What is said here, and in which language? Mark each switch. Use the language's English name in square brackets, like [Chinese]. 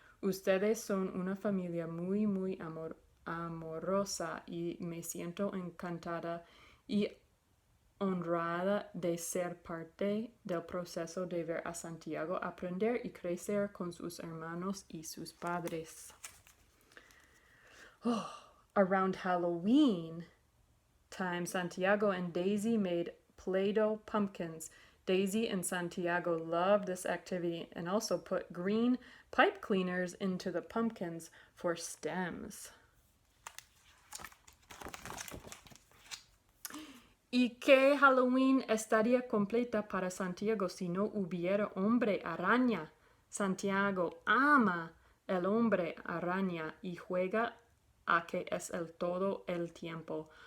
[Spanish] Ustedes son una familia muy, muy amorosa y me siento encantada y honrada de ser parte del proceso de ver a Santiago aprender y crecer con sus hermanos y sus padres. [English] Around Halloween time, Santiago and Daisy made Play-Doh pumpkins. Daisy and Santiago loved this activity and also put green pipe cleaners into the pumpkins for stems. [Spanish] ¿Y qué Halloween estaría completa para Santiago si no hubiera hombre araña? Santiago ama el hombre araña y juega a que es el todo el tiempo.